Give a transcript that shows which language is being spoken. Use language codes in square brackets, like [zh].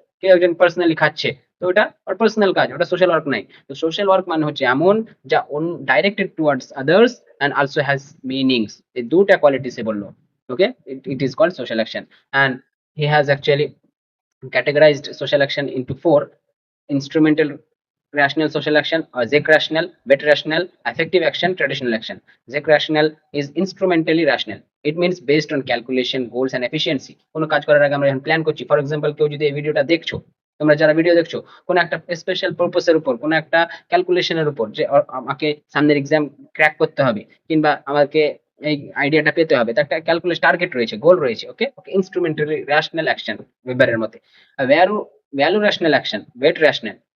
[bn] কেউ একজন পার্সোনালি খাচ্ছে, তো ওটা ওর পার্সোনাল কাজ, ওটা সোশ্যাল ওয়ার্ক নাই। তো সোশ্যাল ওয়ার্ক মানে হচ্ছে এমন যা [en] Directed towards others and also has meanings. [bn] এই দুটা কোয়ালিটি সে বললো। ওকে, [en] It is called social action. And he has actually categorized social action into four: instrumental rational social action, or ZEC rational, wet rational, affective action, traditional action. ZEC rational is instrumentally rational. It means based on calculation, goals and efficiency. [bn] কোনো কাজ করার আগে আমরা যখন plan করছি, for example কেউ যদি এই ভিডিওটা দেখছো, তোমরা যারা ভিডিও দেখছো, কোনো একটা স্পেশাল পারপোসের উপর, কোনো একটা ক্যালকুলেশনের উপর, যে আমাকে সামনের এক্সাম ক্র্যাক করতে হবে, কিংবা আমাকে এই আইডিয়াটা পেতে হবে, তার একটা ক্যালকুলেশন টার্গেট রয়েছে, গোল রয়েছে। [en] Okay okay, instrumentally rational action ওয়েবারের মতে। Value value rational action, wet rational.